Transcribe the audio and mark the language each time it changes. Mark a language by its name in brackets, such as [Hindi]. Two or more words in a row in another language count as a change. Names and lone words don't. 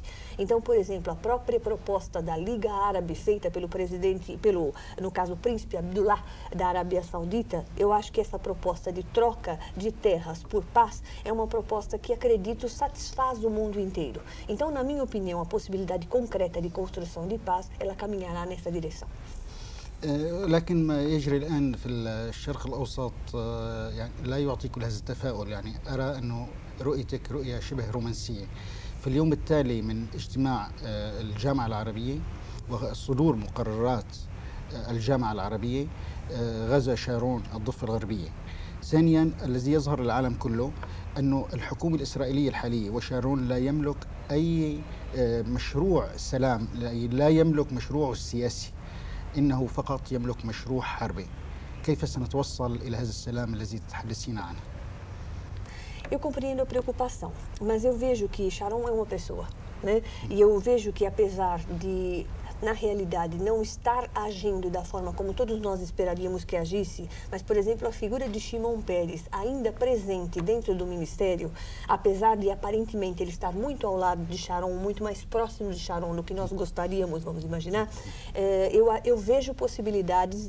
[Portuguese] Então, por exemplo, a própria proposta da Liga Árabe feita pelo presidente, no caso, o príncipe Abdullah da Arábia Saudita, eu acho que essa proposta de troca de terras por paz é uma proposta que, acredito, satisfaz o mundo inteiro. Então, na minha opinião, a possibilidade concreta de construção de paz, ela caminhará nessa direção. [Arabic] لكن ما يجري الآن في الشرق الأوسط يعني لا يعطي كل هذا التفاؤل. يعني أرى أنه رؤيتك رؤية شبه رومانسية. في اليوم التالي من اجتماع الجامعة العربية وصدور مقررات الجامعة العربية غزا شارون الضفة الغربية. ثانيا، الذي يظهر للعالم كله أنه الحكومة الإسرائيلية الحالية وشارون لا يملك أي مشروع سلام، لا يملك مشروعه السياسي، إنه فقط يملك مشروع حربي. كيف سنتوصل إلى هذا السلام الذي تتحدثين عنه؟ [Portuguese] Eu compreendo a preocupação, mas eu vejo que Sharon é uma pessoa, né? E eu vejo que, apesar de, na realidade, não estar agindo da forma como todos nós esperaríamos que agisse, mas, por exemplo, a figura de Shimon Peres, ainda presente dentro do ministério, apesar de, aparentemente, ele estar muito ao lado de Sharon, muito mais próximo de Sharon do que nós gostaríamos, vamos imaginar, eu vejo possibilidades.